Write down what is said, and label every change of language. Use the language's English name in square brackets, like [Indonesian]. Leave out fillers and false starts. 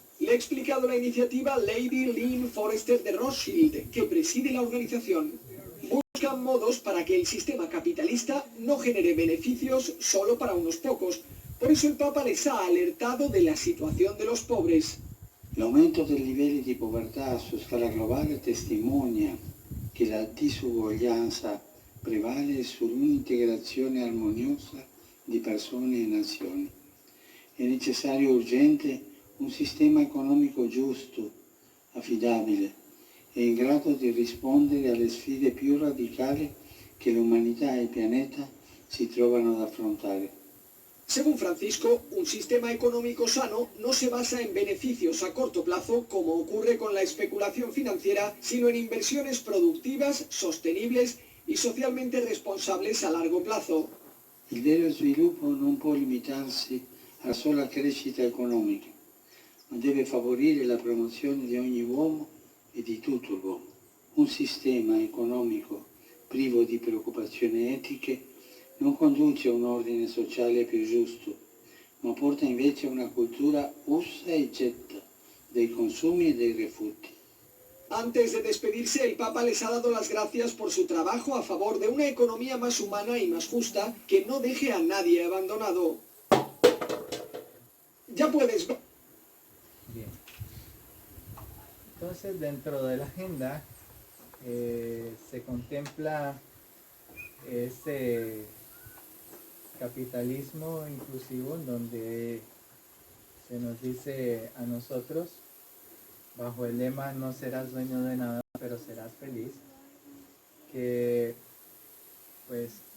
[Spanish] Le ha explicado la iniciativa Lady Lynn Forrester de Rothschild, que preside la organización. buscan modos para que el sistema capitalista no genere beneficios solo para unos pocos. Por eso el Papa les ha alertado de la situación de los pobres. [Italian] L'aumento dei livelli di povertà su scala globale testimonia che la disuguaglianza prevale sull'integrazione armoniosa di persone e nazioni. È necessario urgente un sistema economico giusto, affidabile e in grado di rispondere alle sfide più radicali che l'umanità e il pianeta si trovano ad affrontare. [Spanish] Según Francisco, un sistema económico sano no se basa en beneficios a corto plazo, como ocurre con la especulación financiera, sino en inversiones productivas, sostenibles y socialmente responsables a largo plazo. [Italian] Il vero sviluppo non può limitarsi alla sola crescita economica, ma deve favorire la promozione di ogni uomo e di tutto l'uomo. Un sistema economico privo di preoccupazioni etiche non conduce a un ordine sociale più giusto, ma porta invece a una cultura usa e getta dei consumi e dei rifiuti. [Spanish] Antes de despedirse, el Papa les ha dado las gracias por su trabajo a favor de una economía más humana y más justa que no deje a nadie abandonado. Ya puedes ver. Bien. Entonces, dentro de la agenda se contempla este capitalismo inclusivo, en donde se nos dice a nosotros, bajo el lema no serás dueño de nada, pero serás feliz, que pues